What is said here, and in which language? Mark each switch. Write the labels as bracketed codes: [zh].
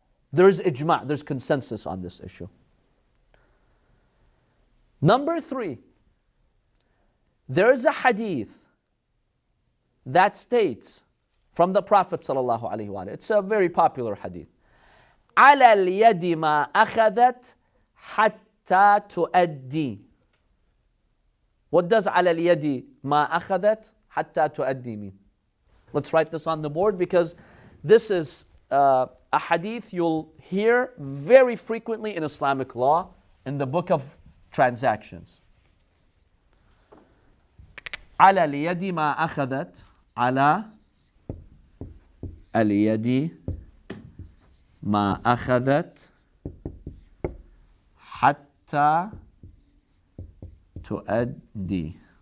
[en] There's ijma', there's consensus on this issue. Number 3, there is a hadith that states from the Prophet sallallahu alaihi wasallam. It's a very popular hadith. [ar] على اليد ما أخذت حتى تؤدي. [en] What does [ar] على اليد ما أخذت حتى تؤدي [en] mean? Let's write this on the board because this is a hadith you'll hear very frequently in Islamic law in the book of transactions. [ar] على اليد ما أخذت على اليد ما أخذت حتى تؤدي.